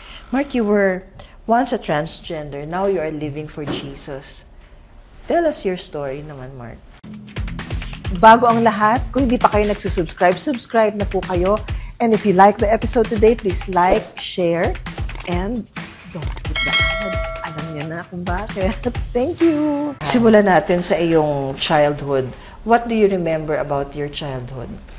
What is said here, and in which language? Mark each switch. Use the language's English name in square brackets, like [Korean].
[English] Mark, you were once a transgender. Now you are living for Jesus. Tell us your story [Filipino] naman, [English] Mark. [Filipino] Bago ang lahat, kung hindi pa kayo nagsusubscribe, subscribe na po kayo. [English] And if you like the episode today, please like, share, and don't skip the ads. [Filipino] Alam niyo na kung bakit. [English] Thank you! [Filipino] Simulan natin sa iyong childhood. [English] What do you remember about your childhood?